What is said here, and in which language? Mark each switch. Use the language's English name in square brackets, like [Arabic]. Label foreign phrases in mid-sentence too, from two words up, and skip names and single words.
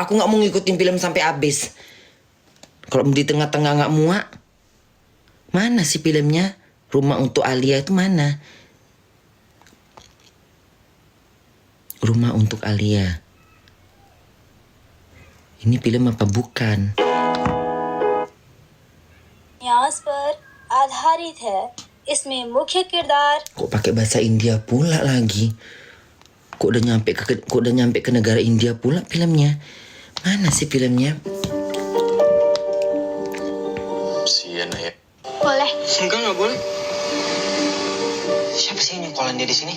[Indonesian] Aku nggak mau ngikutin film sampai habis. Kalau di tengah-tengah nggak muak. Mana sih filmnya? Rumah untuk Alia itu mana? Rumah untuk Alia. Ini film apa bukan? [Hindi] न्याज पर आधारित है इसमें मुख्य किरदार [Indonesian] Kok pakai bahasa India pula lagi? Kok udah nyampe ke negara India pula filmnya? Mana sih filmnya? Sian ya. Boleh. Enggak, nggak boleh. Siapa sih yang nyengkolan dia di sini?